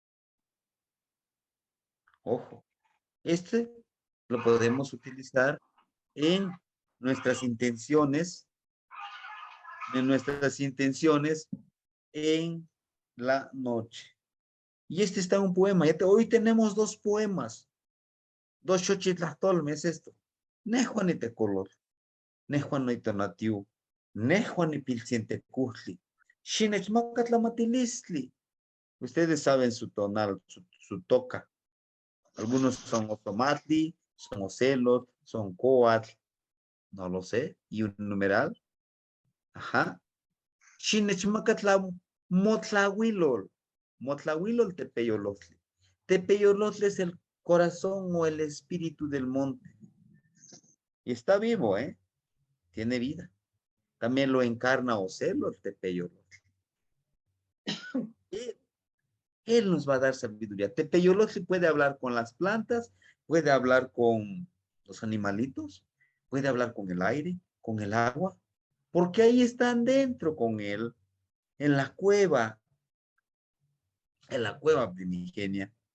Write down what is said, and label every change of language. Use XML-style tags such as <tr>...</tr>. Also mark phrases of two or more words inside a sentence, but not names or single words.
<es>Ojo, este lo podemos utilizar en nuestras intenciones, en la noche. Y este está un poema. Hoy tenemos dos poemas, dos xochitlastolmes esto.</es> <nah>Nejuanitecolor, nejuanoitonatiu, nejuanipilcientecujli, xinechmacatlamatilisli.</nah> <es>Ustedes saben su tonal, su toca. Algunos son otomatli, son ocelot, son coatl, no lo sé, y un numeral. Ajá.</es> <nah>Xinechmacatlam motlahuilol. Motlahuilol tepeyolotli.</nah> <es>Tepeyolotli es el corazón o el espíritu del monte. Y está vivo, ¿eh? Tiene vida. También lo encarna Ocelo, el tepeyolotli. Él nos va a dar sabiduría. Tepeyolotli puede hablar con las plantas, puede hablar con los animalitos, puede hablar con el aire, con el agua, porque ahí están dentro con él, en la cueva primigenia.</es>